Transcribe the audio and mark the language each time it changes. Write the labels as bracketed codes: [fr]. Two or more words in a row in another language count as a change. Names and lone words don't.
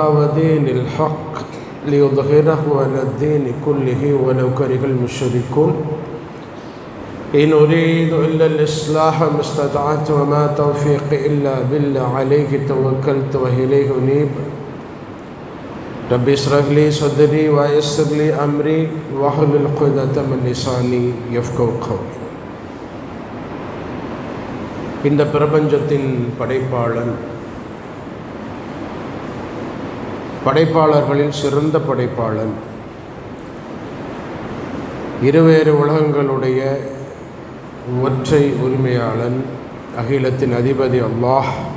[ar] ودين الحق ليظهره على الدين كله ولو كره المشركون إن أريد إلا الإصلاح ما استطعت وما توفيقي إلا بالله عليه توكلت وإليه أنيب ربي اشرح لي صدري ويسر لي أمري واحلل عقدة من لساني يفقهوا قولي. [ta] இந்த பிரபஞ்சத்தின் படைப்பாளன், படைப்பாளர்களில் சிறந்த படைப்பாளன், இருவேறு உலகங்களுடைய ஒற்றை உரிமையாளன், அகிலத்தின் அதிபதி அல்லாஹ்.